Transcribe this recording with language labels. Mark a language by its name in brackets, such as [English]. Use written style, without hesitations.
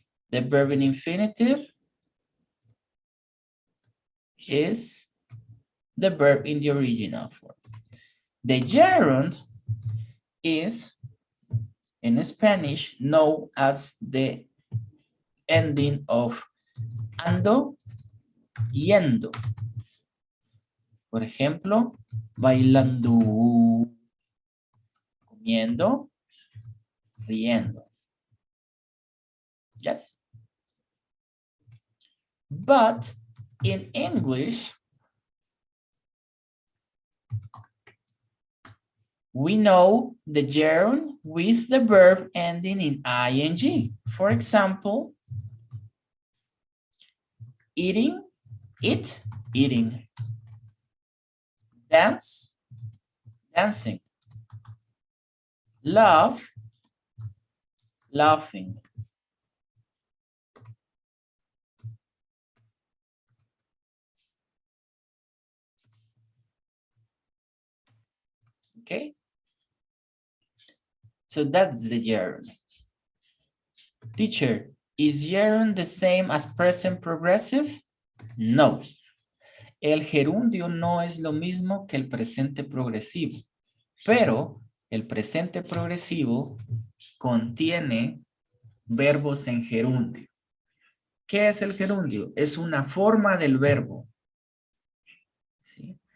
[English] The verb in infinitive is the verb in the original form. The gerund is, in Spanish, known as the ending of ando, yendo. [Spanish] Por ejemplo, bailando, comiendo, riendo. [English] Yes. But in English, we know the gerund with the verb ending in ing. For example, eating, eat, eating. Dance, dancing. Laugh, laughing. Okay. So that's the gerund. Teacher, is gerund the same as present progressive? No. [Spanish] El gerundio no es lo mismo que el presente progresivo, pero el presente progresivo contiene verbos en gerundio. ¿Qué es el gerundio? Es una forma del verbo. ¿Sí?